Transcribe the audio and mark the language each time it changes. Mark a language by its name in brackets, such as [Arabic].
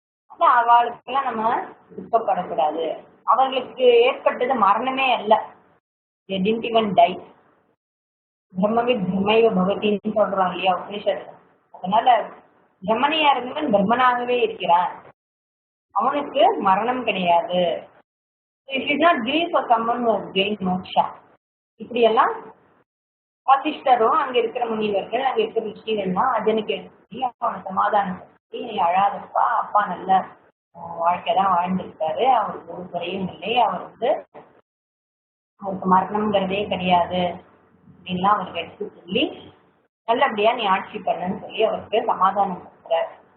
[Tamil] ஆனா அவளுக்கெல்லாம் நம்ம துக்கப்படக்கூடாது. அவர்களுக்கு ஏற்பட்டது மரணமே அல்ல, [English] they didn't even die. [Sanskrit] பிரம்மவித் பிரம்மைவ [Tamil] பவதின்னு சொல்றோம் இல்லையா உபனிஷத். அதனால பிரம்மனையா இருந்தவன் பிரம்மனாகவே இருக்கிறான், அவனுக்கு மரணம் கிடையாது. [English] It is not grief for someone who has gained moksha. [Tamil] இப்படி எல்லாம் வாசிஷ்டரும் அங்க இருக்கிற முனிவர்கள் அங்க இருக்கிற ரிஷிகள்லாம் அஜனுக்கு எழுதி அவனை சமாதானப்படுத்தி, நீ அழாதப்பா, அப்பா நல்ல வாழ்க்கைதான் வாழ்ந்திருக்காரு, அவருக்கு ஒரு குறையும் இல்லை, அவருக்கு மரணம்ங்கிறதே கிடையாது அப்படின்லாம் அவருக்கு எடுத்து சொல்லி நல்லபடியா நீ ஆட்சி பண்ணுன்னு சொல்லி அவருக்கு சமாதானம் கொடுக்குறாரு.